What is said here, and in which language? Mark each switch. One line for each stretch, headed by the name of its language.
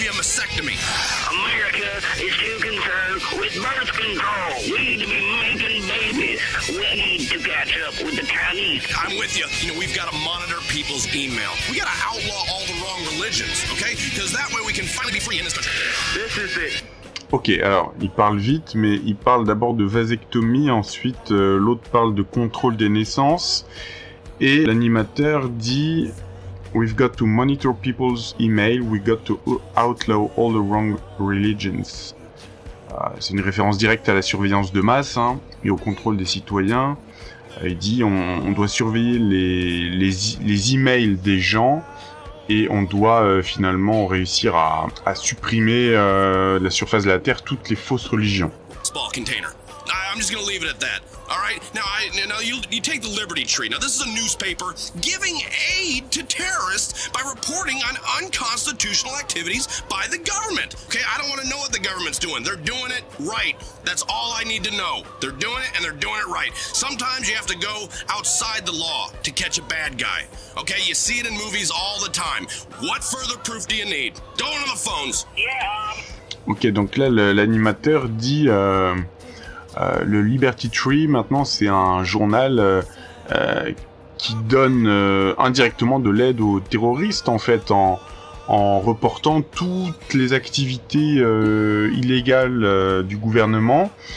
English: America is too concerned with birth control. We need to be making babies. We need to catch up with the Chinese. I'm with you. You know, we've got to monitor people's email. We got to outlaw all the wrong religions, okay? Because that way we can finally be free in this country. This is it.
French: Ok, alors, il parle vite, mais il parle d'abord de vasectomie, ensuite l'autre parle de contrôle des naissances, et l'animateur dit...
English: We've got to monitor people's email, we've got to outlaw all the wrong religions.
French: C'est une référence directe à la surveillance de masse et au contrôle des citoyens. Il dit on doit surveiller les emails des gens et on doit finalement réussir à supprimer de la surface de la Terre toutes les fausses religions.
English: Small container. I'm just gonna leave it at that. All right. Now you take the Liberty Tree. Now this is a newspaper giving aid to terrorists by reporting on unconstitutional activities by the government. Okay, I don't want to know what the government's doing. They're doing it right. That's all I need to know. They're doing it and they're doing it right. Sometimes you have to go outside the law to catch a bad guy. Okay, you see it in movies all the time. What further proof do you need? Go on the phones. Yeah.
French: Ok, donc là l'animateur dit. Le Liberty Tree, maintenant, c'est un journal qui donne indirectement de l'aide aux terroristes, en fait, en reportant toutes les activités illégales du gouvernement.